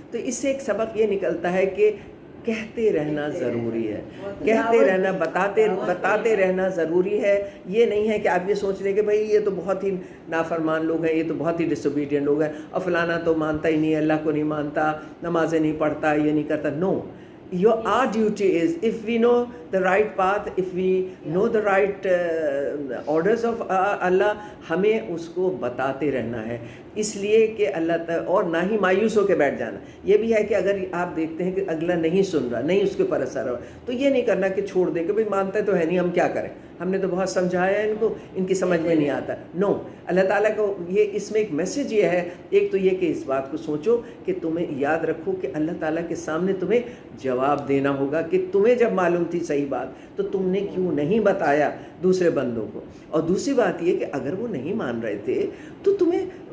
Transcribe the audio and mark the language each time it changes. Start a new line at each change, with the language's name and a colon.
Urdu: تو اس سے ایک سبق یہ نکلتا ہے کہ کہتے رہنا ضروری ہے, کہتے رہنا, بتاتے رہنا ضروری ہے. یہ نہیں ہے کہ آپ یہ سوچ لیں کہ بھائی یہ تو بہت ہی نافرمان لوگ ہیں, یہ تو بہت ہی ڈس اوبیڈینٹ لوگ ہیں, اور فلانا تو مانتا ہی نہیں, اللہ کو نہیں مانتا, نمازیں نہیں پڑھتا, یہ نہیں کرتا.
English: no, our duty is, if we know the right path, if we know the right orders of Allah,
Urdu: ہمیں اس کو بتاتے رہنا ہے. اس لیے کہ اللہ تعالیٰ, اور نہ ہی مایوس ہو کے بیٹھ جانا. یہ بھی ہے کہ اگر آپ دیکھتے ہیں کہ اگلا نہیں سن رہا, نہیں اس کے اوپر اثر ہو, تو یہ نہیں کرنا کہ چھوڑ دیں کہ بھائی مانتا تو ہے نہیں, ہم کیا کریں, ہم نے تو بہت سمجھایا ہے ان کو, ان کی سمجھ میں نہیں آتا. نو, اللہ تعالیٰ کو یہ اس میں ایک میسج یہ ہے, ایک تو یہ کہ اس بات کو سوچو کہ تمہیں یاد رکھو کہ اللہ تعالیٰ کے سامنے تمہیں جواب دینا ہوگا کہ تمہیں جب معلوم تھی صحیح بات تو تم نے کیوں نہیں بتایا دوسرے بندوں کو. اور دوسری بات یہ کہ اگر وہ نہیں مان رہے تھے تو تمہیں